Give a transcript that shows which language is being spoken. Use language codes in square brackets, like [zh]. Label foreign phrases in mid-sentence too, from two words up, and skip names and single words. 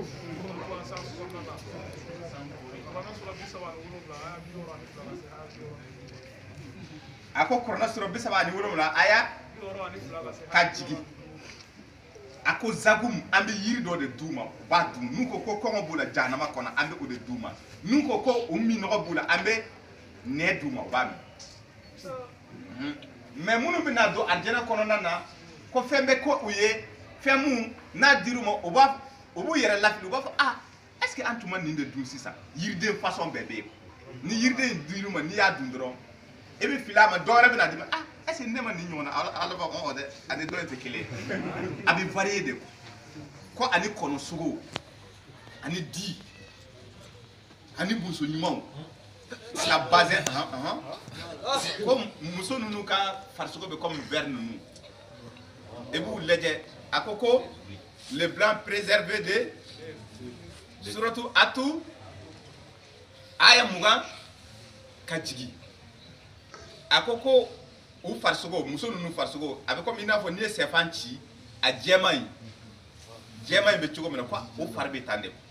[bm] a ko kɔrɔna sɔrɔ 37 a y'a ka jigi a ko zagum an bɛ yiri dɔ de d'u ma u b'a dun n'u ko kɔngɔ b'u la jahanama kɔnɔ an bɛ o de d'u ma n'u ko u minɔgɔ b'u la an bɛ nɛ d'u ma u b'a min mais minnu bɛna don arijɛnɛ kɔnɔna na ko fɛn bɛ ko u ye fɛn mun n'a dir'u ma u b'u yɛrɛ lafili u b'a fɔ ah est-ce que an tun ma nin de dun sisan yiriden façon bɛɛ bɛ yen ni yiriden dir'u ma n'i y'a dun dɔrɔn i bɛ fili a ma dɔwɛrɛ bɛna d'i ma ah est-ce que ne ma nin ɲɔgɔn na ala b'a fɔ dɛ ani dɔ in tɛ kelen ye a bɛ varier de ko ani kɔnɔ sogo ani di ani boso ɲumanw la base ko muso ninnu ka farisogo bɛ comme verre ninnu i b'u lajɛ a ko [fr] le blanc préservé [bm] de suratu atu aya 20 ka jigin a ko u farisogo muso ninnu farisogo a bɛ comme i n'a fɔ n'i ye sɛfan ci a jɛman in bɛ cogo min na ko o fari bɛ tan de